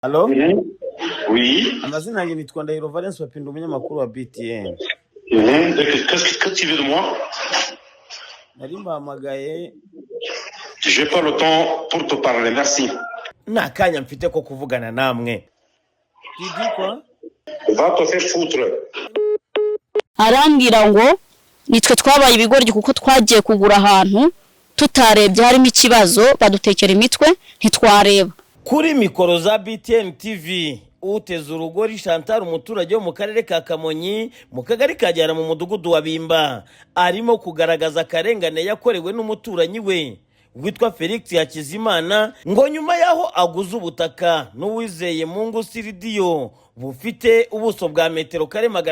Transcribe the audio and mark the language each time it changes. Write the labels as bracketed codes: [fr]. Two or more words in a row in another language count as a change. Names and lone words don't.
[fr] Allô? Oui. [rw] Amazina yanjye nitwa Ndahiro Valence Papinda, umunyamakuru wa BTN. [fr] Qu'est-ce que tu veux de moi? [rw] Nari mbahamagaye. [fr] J'ai pas le temps pour te parler, merci. [rw] Nta kanya mfite ko kuvugana namwe. Didi kwa? [fr] Va te faire foutre. [rw] Arambwira ngo nitwe twabaye ibigoryi kuko twagiye kugura ahantu tutarebye harimo ikibazo badutekera imitwe ntitwareba. Kuri mikoro za BTN TV uteze urugori Chantal, umuturage wo mu karere ka Kamonyi mu kagari kajyana mu mudugudu wa Bimba, arimo kugaragaza akarengane yakorewe n'umuturanyi we witwa Felix Hakizimana ngo nyuma yaho aguze ubutaka n'uwizeye Mungu Siridiyo bufite ubuso bwa metero kare